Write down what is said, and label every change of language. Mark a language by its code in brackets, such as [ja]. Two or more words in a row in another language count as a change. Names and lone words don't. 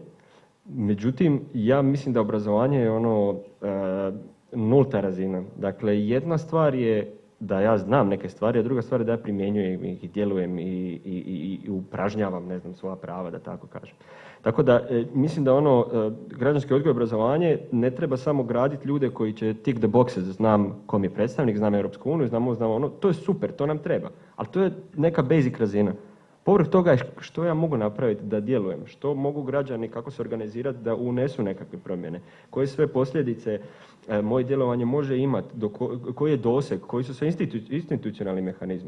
[hr] Međutim, ja mislim da obrazovanje je nulta razina. Dakle, jedna stvar je da ja znam neke stvari, a druga stvar je da ja primjenjujem ih i djelujem i upražnjavam, ne znam, svoja prava, da tako kažem. Tako da, mislim da građanski odgoj i obrazovanje ne treba samo graditi ljude koji će [en] tick the boxes, [hr] znam kom je predstavnik, znam Europsku uniju, znam ono, to je super, to nam treba, ali to je neka basic razina. Povrh toga je što ja mogu napraviti da djelujem, što mogu građani, kako se organizirati da unesu nekakve promjene, koje sve posljedice moje djelovanje može imati, koji je doseg, koji su sve institucionalni mehanizmi.